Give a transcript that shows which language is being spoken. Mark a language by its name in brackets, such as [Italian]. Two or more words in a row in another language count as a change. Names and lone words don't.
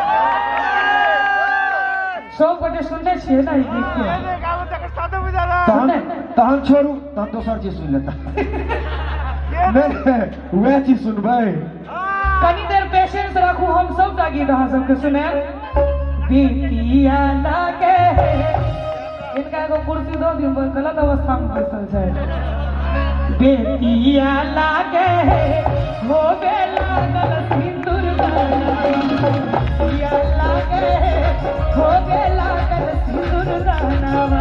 [Maithili] सब गोटे सुनने छियै ना ई गीत के? तहन छोड़ू, तहन दोसर चीज सुन लेता। नहीं वह चीज सुनबै। कनी देर पेशेंस रखू, हम सबटा गीत अहाँ सबके सुनाएब। बेटिया लागे, इनका एगो कुर्सी दो दिन, गलत अवस्था में बैठल छै। बेटिया लागे हो बे लागल सिंदूर बेटिया लागे हो बे लागल सिंदूर दानवा।